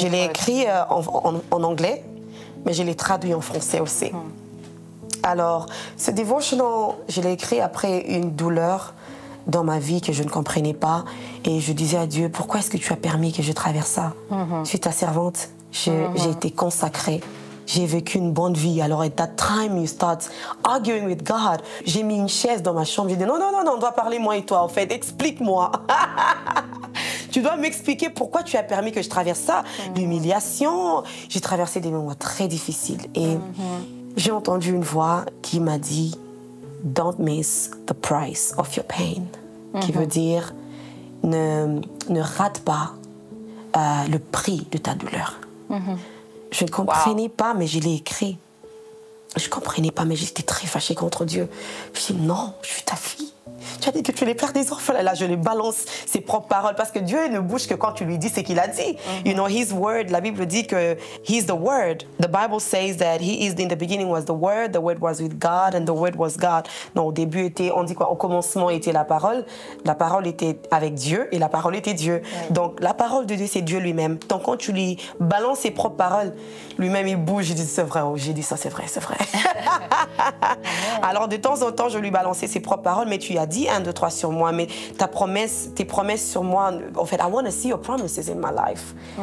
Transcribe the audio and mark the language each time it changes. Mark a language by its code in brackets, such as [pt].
[fr] Je l'ai écrit en anglais, mais je l'ai traduit en français aussi. Alors, ce devotional, je l'ai écrit après une douleur dans ma vie que je ne comprenais pas. Et je disais à Dieu, pourquoi est-ce que tu as permis que je traverse ça? Je suis ta servante, j'ai été consacrée. J'ai vécu une bonne vie. [en] Alors, at that time, you start arguing with God. [fr] J'ai mis une chaise dans ma chambre. J'ai dit, non, on doit parler moi et toi, en fait. Explique-moi. Tu dois m'expliquer pourquoi tu as permis que je traverse ça. L'humiliation. J'ai traversé des moments très difficiles. Et j'ai entendu une voix qui m'a dit, [en] don't miss the price of your pain. [fr] Qui veut dire, ne rate pas le prix de ta douleur. Je ne comprenais pas, mais je l'ai écrit. Je ne comprenais pas, mais j'étais très fâchée contre Dieu. Je dis, non, je suis ta fille. Tu as dit que tu es le père des orphelins. Là, je lui balance ses propres paroles. Parce que Dieu ne bouge que quand tu lui dis ce qu'il a dit. [en] You know, His word, [fr] la Bible dit que [en] He's the Word. The Bible says that He is in the beginning was the Word was with God, and the Word was God. [fr] Non, au début, on dit quoi? Au commencement était la parole était avec Dieu, et la parole était Dieu. Donc, la parole de Dieu, c'est Dieu lui-même. Donc, quand tu lui balances ses propres paroles, lui-même, il bouge. Il dit, c'est vrai. J'ai dit ça, c'est vrai. Alors, de temps en temps, je lui balançais ses propres paroles, mais tu as dit 1, 2, 3 sur moi, mais tes promesses sur moi, en fait, [en] I want to see your promises in my life.